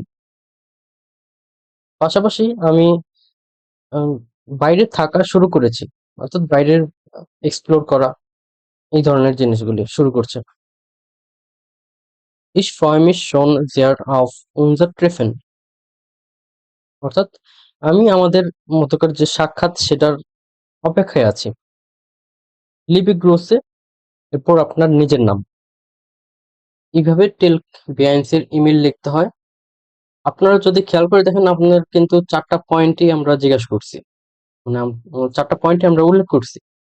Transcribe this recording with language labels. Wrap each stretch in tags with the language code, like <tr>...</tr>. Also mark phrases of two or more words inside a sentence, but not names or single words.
<bn>পাশাপাশি আমি আহ, বাইরে থাকা শুরু করেছি, অর্থাৎ বাইরের এক্সপ্লোর করা, এই ধরনের জিনিসগুলি শুরু করছে।</bn> <de>Ich freue mich schon sehr auf unser Treffen.</de> <bn>অর্থাৎ আমি আমাদের মতকার যে সাক্ষাৎ সেটার অপেক্ষায় আছি। লিপি গ্রোসে, এরপর আপনার নিজের নাম। এইভাবে টেলক বিয়াইন্সের ইমেল লিখতে হয়। আপনারা যদি খেয়াল করে দেখেন, আপনার কিন্তু 4টা পয়েন্টই আমরা জিজ্ঞাসা করছি, মানে 4টা পয়েন্টে আমরা উল্লেখ করছি।</bn>